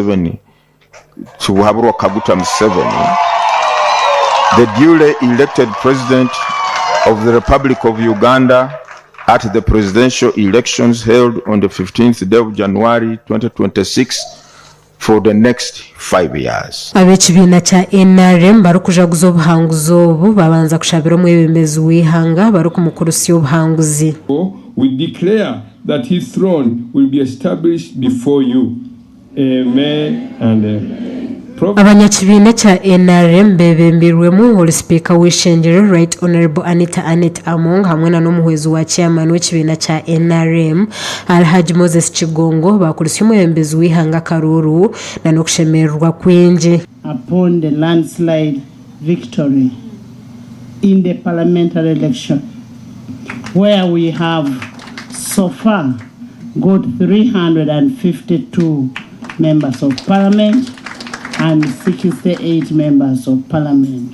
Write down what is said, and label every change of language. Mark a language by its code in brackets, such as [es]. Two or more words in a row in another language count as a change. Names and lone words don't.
[en] Kaguta Museveni the duly elected president of the Republic of Uganda at the presidential elections held on the 15th day of January 2026 for the next 5 years. [nyn] Abekibiina kya NRM barukujaguza obuhanguzi obu babanza kushabira omwebembezi w'ihanga barukumukurusya obuhanguzi. [en] We declare that his throne will be established before you. Amen and [nyn] abanyakibiina kya NRM bebembirwemu oli speaker w'ishengyero [en] Right Honorable [nyn] Anita Among hamwe na n'omuhwezi wa chairman w'ekibiina kya NRM Alhaji Moses Kigongo bakulusya omwebembezi w'ihanga Karuru na n'okushemererwa kwingi. [en] Upon the landslide victory in the parliamentary election where we have so far got 352 members of parliament and 68 members of parliament.